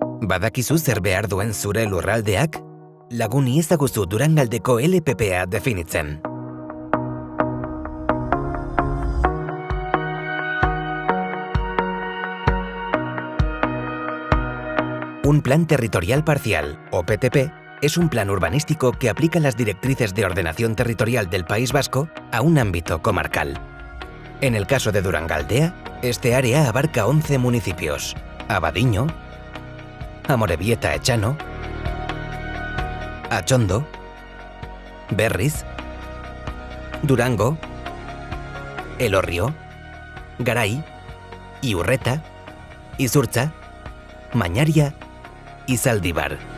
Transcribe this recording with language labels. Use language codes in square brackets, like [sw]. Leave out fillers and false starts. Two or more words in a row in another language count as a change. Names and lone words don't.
[eu] Badakizu zer behar duen zure lurraldeak? Lagun iezaguzu Durangaldeko LPPa definitzen. [es] Un plan territorial parcial, o PTP, es un plan urbanístico que aplica las directrices de ordenación territorial del País Vasco a un ámbito comarcal. En el caso de Durangaldea, este área abarca 11 municipios: Abadiño, Amorebieta Etxano, Atxondo, Berriz, Durango, Elorrio, Garay, Iurreta, Izurtza, Mañaria y Zaldibar.